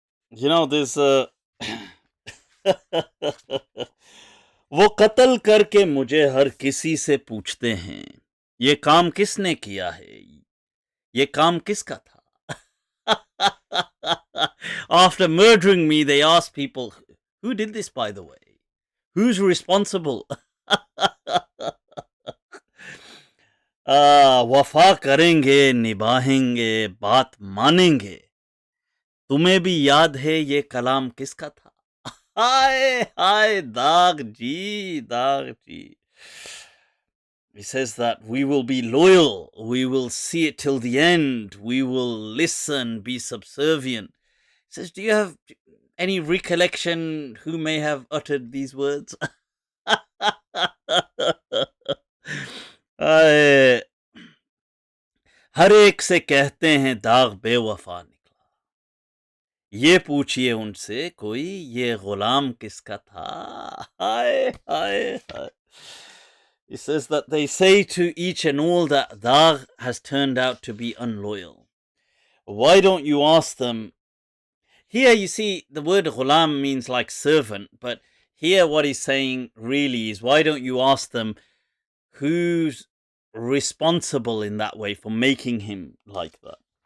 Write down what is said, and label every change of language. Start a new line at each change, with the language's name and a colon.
English: You know, there's
Hindi: वो कत्ल करके मुझे हर किसी से पूछते हैं, ये काम किसने किया है, ये काम किसका था.
English: After murdering me, they ask people, who did this, by the way? Who's responsible?
Hindi: वफा करेंगे, निभाएंगे, बात मानेंगे. तुम्हें भी याद है ये कलाम किसका था? हाय हाय दाग जी.
English: He says that we will be loyal, we will see it till the end, we will listen, be subservient. He says, do you have any recollection who may have uttered these words?
Hindi: हर एक से कहते हैं दाग बेवफा निकला, ये पूछिए उनसे कोई ये गुलाम किसका था. हाय हाय हाय.
English: He says that they say to each and all that Dag has turned out to be unloyal. Why don't you ask them? Here you see the word ghulam means like servant, but here what he's saying really is, why don't you ask them who's responsible in that way for making him like that?